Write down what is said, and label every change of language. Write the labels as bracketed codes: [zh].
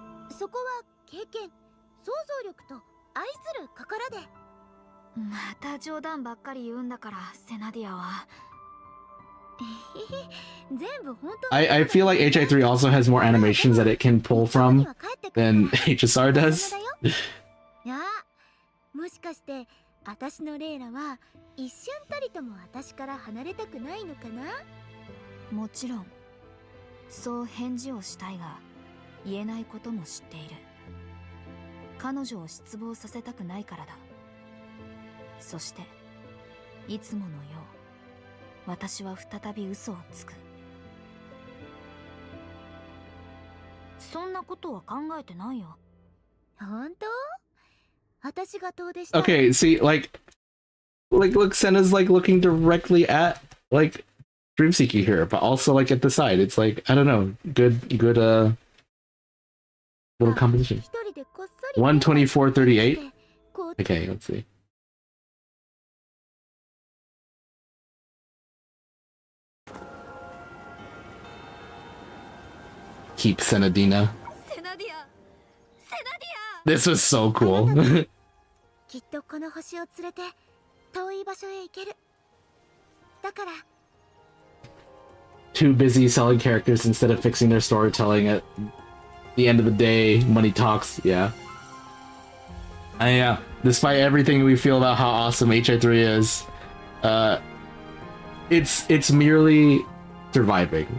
[ja] そこは経験、想像力と愛する心で。また冗談ばっかり言うんだから、セナディアは。全部本当。 [en] I feel like HI3 also has more animations that it can pull from than HSR does. [ja] いや、もしかして私のレイラは一瞬たりとも私から離れたくないのかな？もちろんそう返事をしたいが言えないことも知っている。彼女を失望させたくないからだ。そしていつものよう私は再び嘘をつく。そんなことは考えてないよ。本当？私が遠出した。 [en] Okay, see, like look, Senna's like looking directly at like Dreamseeker here, but also like at the side. It's like I don't know, good little composition. 124:38. Okay, let's see. Keep Senadina. This was so cool. [ja] きっとこの星を連れて遠い場所へ行ける。だから [en] Too busy selling characters instead of fixing their storytelling. At the end of the day, money talks. Yeah. And yeah, despite everything we feel about how awesome HI3 is, it's merely surviving.